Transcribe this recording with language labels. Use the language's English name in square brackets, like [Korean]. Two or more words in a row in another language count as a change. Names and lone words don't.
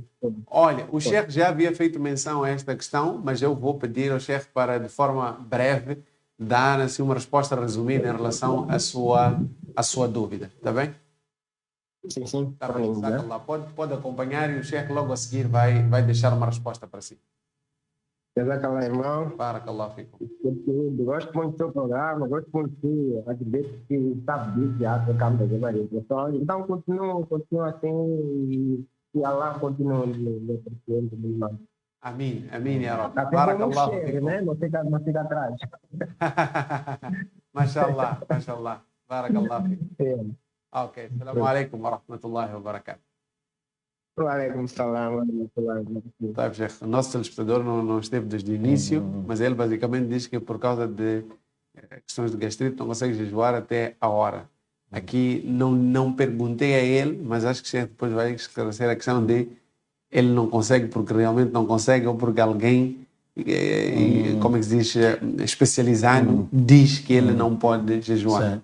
[Portuguese] Olha, o Sheikh já havia feito menção a esta questão, mas eu vou pedir ao Sheikh para, de forma breve, dar assim, uma resposta resumida em relação à sua dúvida, está bem? Sim. Tá bem, né? Pode acompanhar e o Sheikh logo a seguir vai deixar uma resposta para si. Jazakallah, irmão. [Arabic] بارك الله فيكم. [Portuguese] Gosto muito do seu programa, gosto muito de acredito que sabe disso, já trocamos de várias pessoas. Então, continua assim e Allah continua me protegendo, irmão. Amém, [Arabic] يا ربي. بارك الله فيكم. [Portuguese] Né? Não fica atrás. [Arabic] ما شاء الله. بارك الله فيكم. Ok, السلام عليكم ورحمة الله وبركاته. وعليكم السلام ورحمة الله وبركاته. [Portuguese] Sheikh, o nosso telespectador não esteve desde o início, mas ele basicamente diz que por causa de questões de gastrite não consegue jejuar até a hora. Aqui não perguntei a ele, mas acho que depois vai esclarecer a questão de ele não consegue porque realmente não consegue ou porque alguém, como é que se diz, especializado, diz que ele não pode jejuar.